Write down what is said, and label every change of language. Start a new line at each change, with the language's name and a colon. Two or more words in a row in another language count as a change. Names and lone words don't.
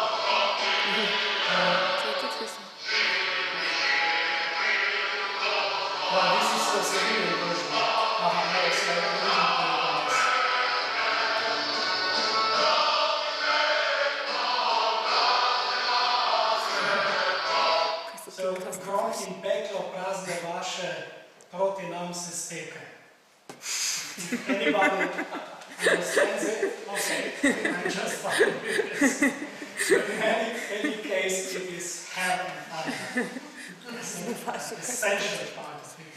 English: Well, this is the Slovenian version. No, it's the original So,
Slovenian: krog in peklo prazne vaše, proti nam se steka.
English: If anybody understands it, okay, I'm just fine with this. But in any case, it is hell and fire. It's an essential part of it.